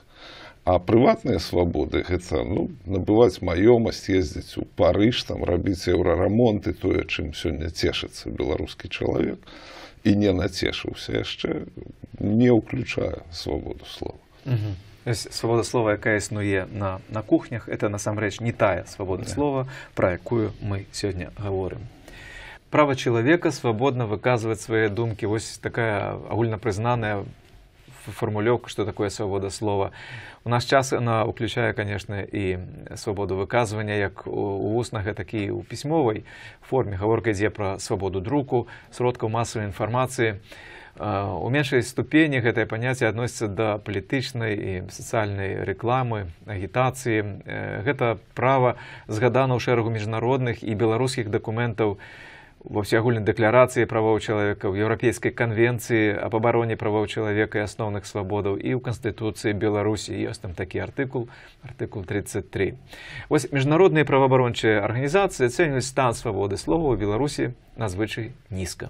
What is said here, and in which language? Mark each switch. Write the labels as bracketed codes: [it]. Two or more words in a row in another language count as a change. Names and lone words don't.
[be] А прыватныя свабоды – гэта набываць маёмасць, ездзіць у Парыж, там, рабіць еўрарамонт і тое, чым сёння цешыцца беларускі чалавек, і не нацешыўся яшчэ, не ўключае свабоду слова. Свабода слова, якая існуе на кухнях, это насамрэч не тая свабода слова, пра якую мы сёння гаворым. [ru] Право человека свободно выказывать свои думки. Вот такая агульнопризнаная формулировка, что такое свобода слова. У нас час она включает, конечно, и свободу выказывания, как у устных, так и у письмовой форме. Говорка идет про свободу друку, сродков массовой информации. У меньшей ступени это понятие относится до политичной и социальной рекламы, агитации. [be] Это право згадано у шэрагу международных и белорусских документов во всеагульнай дэкларацыі правоў чалавека, в Еўрапейскай канвенцыі аб абароне правоў чалавека і асноўных свабодаў і ў Канстытуцыі Беларусі ёсць там такі артыкул 33. Вось міжнародныя праваабарончыя арганізацыі ацэньваюць стан свабоды слова ў Беларусі надзвычай нізка.